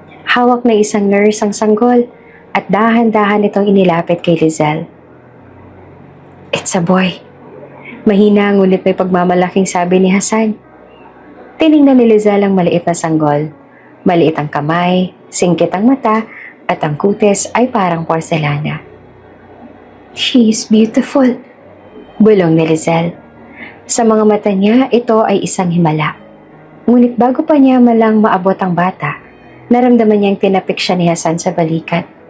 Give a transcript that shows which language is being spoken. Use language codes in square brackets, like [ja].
[tl] Hawak na isang nurse ang sanggol at dahan-dahan itong inilapit kay Lizelle. [en] It's a boy. [tl] Mahina ngunit may pagmamalaking sabi ni Hasan. Tiningnan ni Lizelle ang maliit na sanggol. Maliit ang kamay, singkit ang mata, at ang kutis ay parang porselana. [en] She is beautiful, [tl] bulong ni Lizelle. Sa mga mata niya, ito ay isang himala. Ngunit bago pa niya malang maabot ang bata, naramdaman niyang tinapik siya ni Hasan sa balikat.